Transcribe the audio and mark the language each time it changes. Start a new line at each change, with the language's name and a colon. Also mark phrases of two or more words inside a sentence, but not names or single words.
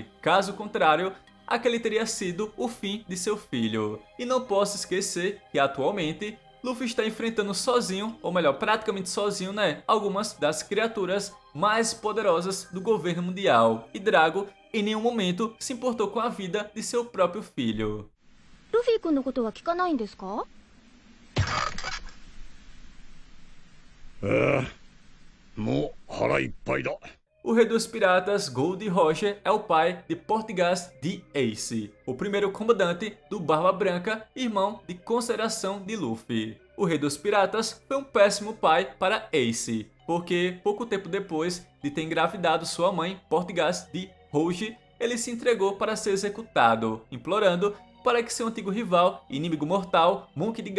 Portuguese: Caso contrário, aquele teria sido o fim de seu filho. E não posso esquecer que atualmente Luffy está enfrentando sozinho, ou melhor, praticamente sozinho, né? Algumas das criaturas mais poderosas do governo mundial. E Drago em nenhum momento se importou com a vida de seu próprio filho.
Japanese: ルフィ君のことは聞かないんですか？もう腹いっぱいだ。
Portuguese: O rei dos piratas, Gold Roger, é o pai de Portgas de Ace, o primeiro comandante do Barba Branca, irmão de consideração de Luffy. O rei dos piratas foi um péssimo pai para Ace, porque pouco tempo depois de ter engravidado sua mãe, Portgas de Roger, ele se entregou para ser executado, implorando para que seu antigo rival e inimigo mortal, Monk D.